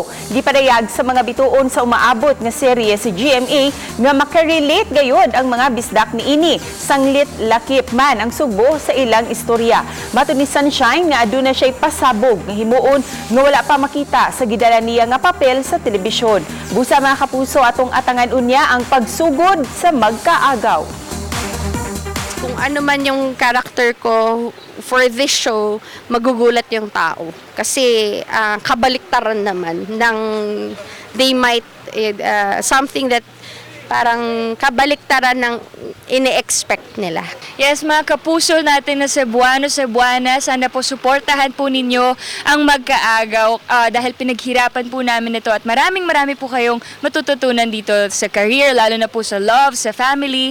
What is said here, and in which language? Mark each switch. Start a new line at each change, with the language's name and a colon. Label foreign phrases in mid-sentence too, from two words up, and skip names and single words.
Cebuano: Gipadayag sa mga bituon sa umaabot nga serye sa GMA nga makarelate gayud ang mga bisdak niini. Sanglit lakip man ang Sugbo sa ilang istorya. Matud ni Sunshine nga aduna siya'y pasabog nga himuon nga wala pa makita sa gidala niya nga papel sa telebisyon. Busa mga kapuso atong atangan unya ang pagsugod sa Magkaagaw.
Filipino: Kung ano man yung character ko
English: for this show,
Filipino: magugulat yung tao. Kasi kabaliktaran naman ng
English: they might, something that
Filipino: parang kabaliktaran ng ine-expect nila. Yes, mga kapuso natin na Cebuano, Cebuana, sana po suportahan po ninyo ang Magkaagaw dahil pinaghirapan po namin ito at maraming po kayong matututunan dito sa career, lalo na po sa love, sa family.